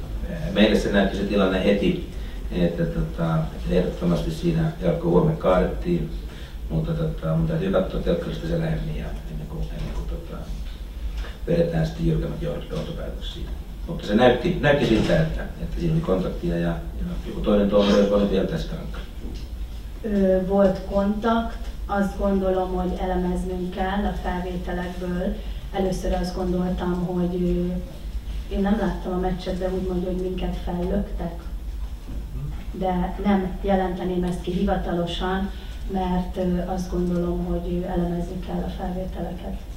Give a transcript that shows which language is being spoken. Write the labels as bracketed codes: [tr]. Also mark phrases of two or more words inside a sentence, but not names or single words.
[fi] Meille se näytti se tilanne heti, että ehdottomasti siinä Jarkko Huome kaadettiin, mutta mun täytyy katsoa telkkarista se lähemmin ja ennen kuin vedetään sitten jyrkemmät johtopäätöksiä. Mutta se näytti siltä, että siinä oli kontaktia ja joku toinen tuomari olisi voinut vielä tästä rankkaa. [hu] Volt kontakt, azt gondolom, hogy elemeznünk kell a felvételekből. Először azt gondoltam, hogy én nem láttam a meccset, de úgy mondja, hogy minket fellöktek. De nem jelenteném ezt ki hivatalosan, mert azt gondolom, hogy elemezni kell a felvételeket.